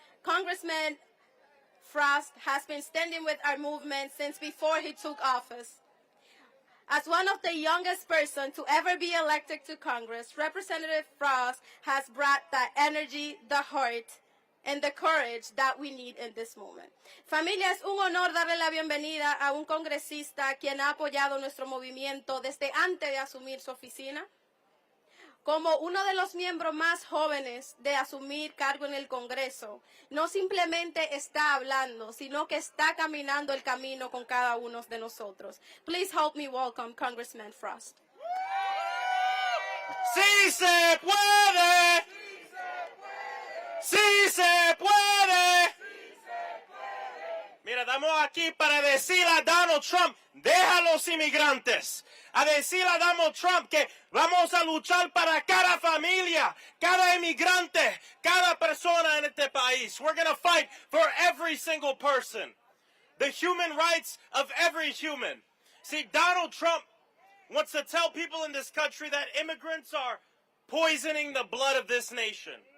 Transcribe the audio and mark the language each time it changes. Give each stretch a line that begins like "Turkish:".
English: Congressman Frost has been standing with our movement since before he took office. As one of the youngest person to ever be elected to Congress, Representative Frost has brought the energy, the heart, and the courage that we need in this moment.
Spanish: Familia, es un honor darle la bienvenida a un congresista quien ha apoyado nuestro movimiento desde antes de asumir su oficina. Como uno de los miembros más jóvenes de asumir cargo en el Congreso, no simplemente está hablando, sino que está caminando el camino con cada uno de nosotros.
English: Please help me welcome Congressman Frost.
Spanish: ¡Sí se puede! ¡Sí se puede! Mira, estamos aquí para decir a Donald Trump, deja a los inmigrantes. A decir a Donald Trump que vamos a luchar para cada familia, cada inmigrante, cada persona en este país.
English: We're going to fight for every single person. The human rights of every human. See, Donald Trump wants to tell people in this country that immigrants are poisoning the blood of this nation.